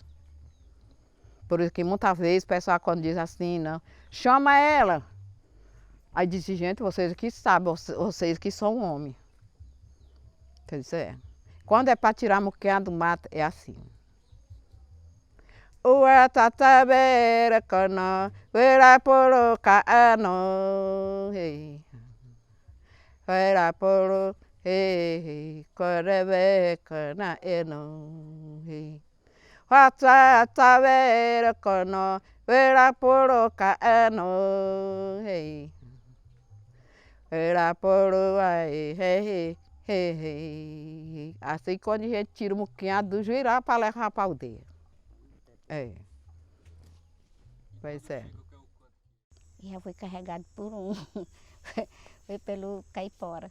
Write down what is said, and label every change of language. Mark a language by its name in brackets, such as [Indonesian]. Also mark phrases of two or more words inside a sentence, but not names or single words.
[Portuguese] Por isso que muitas vezes o pessoal quando diz assim, não, chama ela. Aí disse, gente, vocês que sabem, vocês que são homens. Quer dizer, quando é para tirar moquinhado do mato, é assim. Ua tatabera cana, vera poro caano, hey. Vera poro, hey, corebe cana eno, hey. Ua tatabera cana, vera poro caano, hey. Vera poro, hey, hey, hey. Assim quando a gente tira o moquinhado do juirá para levar para a aldeia. É. Pois é. Já foi carregado por um. Foi pelo caipora.